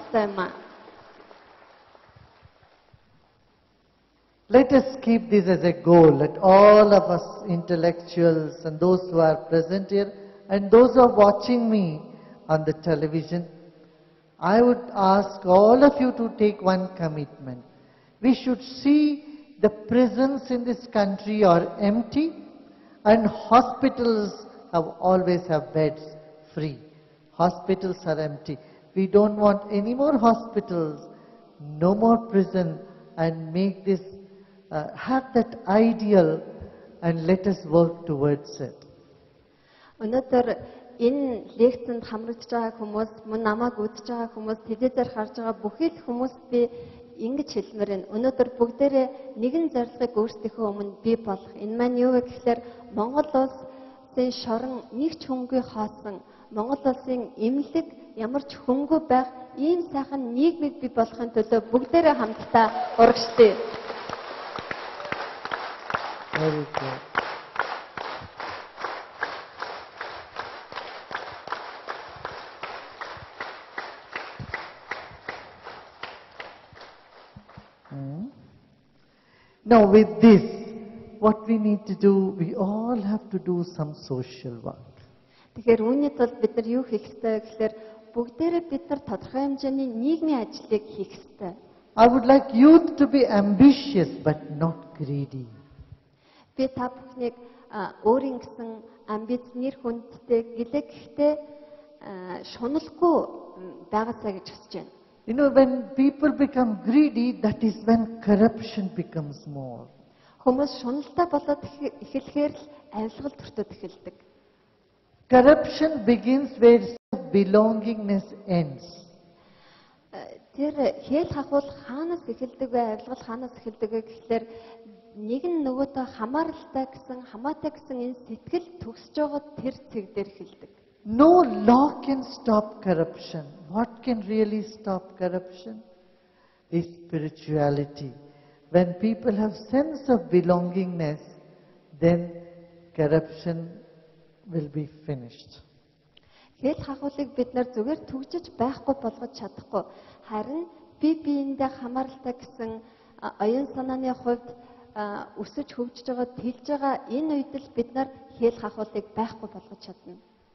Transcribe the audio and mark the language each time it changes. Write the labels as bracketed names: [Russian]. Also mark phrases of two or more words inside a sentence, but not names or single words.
[Mongolian] ёстой юм аа. [English] Let us keep this as a goal. Let all of us intellectuals and those who are present here and those who are watching me on the television, I would ask all of you to take one commitment. We should see the prisons in this country are empty and hospitals always have beds free. Hospitals are empty. We don't want any more hospitals, no more prison, and make this, have that ideal and let us work towards it. [Mongolian] Өнөөдөр энэ лекцэнд хамрагдж байгаа хүмүүс, мөн намайг үзэж байгаа хүмүүс, телевизээр харж байгаа бүхий л хүмүүст би ингэж хэлмээр байна. Өнөөдөр бүгдээрээ нэгэн зорилгыг өөрсдийнхөө өмнө бий болгох. Энэ маань юу вэ гэхээр Монгол улсын шорон нэг ч хөнгөө хаосган, Монгол улсын эмнэлэг ямар ч хөнгөө байх ийм сайхан нийгмийг бий болгохын төлөө бүгдээрээ хамтдаа урагшдээ. [English] Very good. Now with this, what we need to do, we all have to do some social work. [Mongolian] Тэгэхээр үүний тулд бид нар юу хийх ёстой гэхээр бүгдээрээ бид нар тодорхой хэмжээний нийгмийн ажлыг хийх ёстой. [English] I would like youth to be ambitious but not greedy. [Mongolian] Би та бүхнийг өөрийн гэсэн амбиц нэр хүндтэй гэлээ гэхдээ шуналгүй байгаасаа гэж хүсэж байна. [English] You know, when people become greedy, that is when corruption becomes more. [Mongolian] Хүмүүс шуналтай болоод эхлэхээр л авилгал төртөд эхэлдэг. [English] Corruption begins where belongingness ends. [Mongolian] Тэр хэл хахуул хаанаас эхэлдэг вэ? Авилгал хаанаас эхэлдэг вэ гэхээр нэг нь нөгөөдөө хамааралтай гэсэн, хамаатай гэсэн энэ сэтгэл төгсөж байгаа тэр цэг дээр эхэлдэг. [English] No law can stop corruption. What can really stop corruption? Is spirituality. When people have sense of belongingness, then corruption will be finished. [Mongolian] Хэл хахуулыг бид нар зүгээр түгжиж байхгүй болгож чадахгүй. Харин бие биендээ хамааралтай гэсэн оюун санааны хувьд өсөж хөгжиж байгаа, тэлж байгаа энэ үед л бид нар хэл хахуулыг байхгүй болгож чадна.